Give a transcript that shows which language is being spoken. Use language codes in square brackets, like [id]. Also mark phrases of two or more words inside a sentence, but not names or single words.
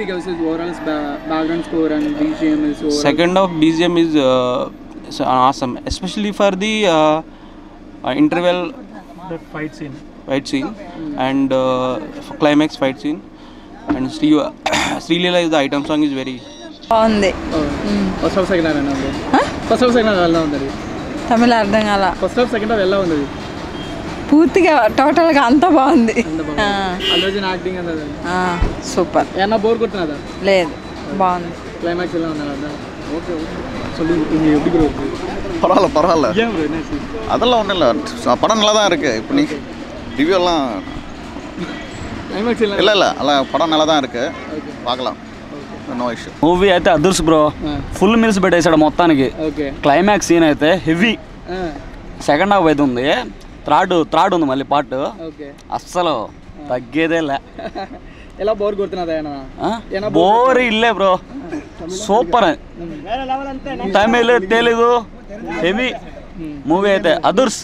[en] How is it overall background score and BGM is overall? Second half BGM is awesome, especially for the interval fight scene and climax fight scene, and Srileela is the item song is very [te] బాగుంది. [en] first half second half [te] ఎలా ఉంది? [en] first half second half [te] ఎలా ఉంది? [ta] தமிழ அர்த்தம் கால. [en] first half second half [te] ఎలా ఉంది? పూర్తిగా టోటల్గా అంతా బాగుంది. అల్లు అర్జున్ యాక్టింగ్ అన్నది సూపర్. ఏమన్నా బోర్ కొడుతున్నదా? లేదు, బాగుంది. [ta] கிளைமேக்ஸ் எல்லாம் வந்தாங்க. ஓகே சொல்லி நீங்கள் எப்படி ப்ரோ? பரவாயில்ல ஏன் ப்ரோ என்ன? அதெல்லாம் ஒன்றும் இல்லை, படம் நல்லா தான் இருக்குது. இப்போ நீங்கள் ரிவ்யூ எல்லாம் கிளைமேக்ஸ் எல்லாம் இல்லை எல்லாம் படம் நல்லா தான் இருக்குது, பார்க்கலாம். [en] no issue. [te] మూవీ అయితే అదర్స్ బ్రో, [en] full meals [te] పెట్టేశాడు మొత్తానికి. [en] climax scene [te] అయితే హెవీ. [en] second half [te] అయితే ఉంది, థర్డ్ ఉంది మళ్ళీ పార్ట్. అస్సలు తగ్గేదేలే. ఎలా బోర్ కొడుతున్నదా? బోర్ ఇల్లే బ్రో, సూపర్. తమిళ్ తెలుగు [en] heavy movie [te] అయితే అదర్స్.